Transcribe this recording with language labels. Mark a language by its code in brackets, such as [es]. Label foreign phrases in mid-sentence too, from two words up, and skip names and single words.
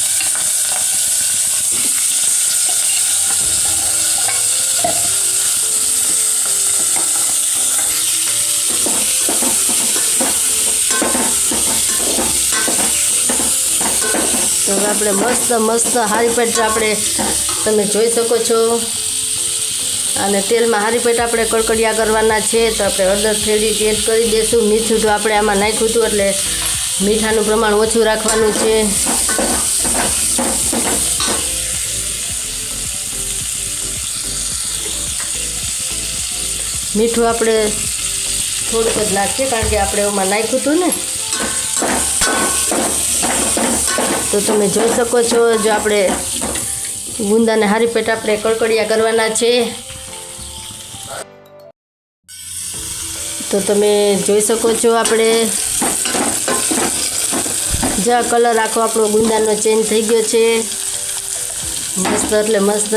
[gu] તો આપણે મસ્ત મસ્ત હારી પેટ આપણે તમે જોઈ શકો છો। અને તેલ માં હારી પેટ આપણે કડકડિયા કરવાના છે। તો આપણે હળદર થોડી એડ કરી દેશું। મીઠું તો આપણે આમાં નાખ્યું હતું એટલે મીઠાનું પ્રમાણ ઓછું રાખવાનું છે। મીઠું આપણે થોડુંક જ નાખીએ કારણ કે આપણે એમાં નાખ્યું હતું ને। તો તમે જોઈ શકો છો, જો આપણે ગુંદાને હારી પેટ આપણે કડકડિયા કરવાના છે. તો તમે જોઈ શકો છો, આપણે જ્યાં કલર આખો આપણો ગુંદાનો ચેન્જ થઈ ગયો છે, મસ્ત એટલે મસ્ત.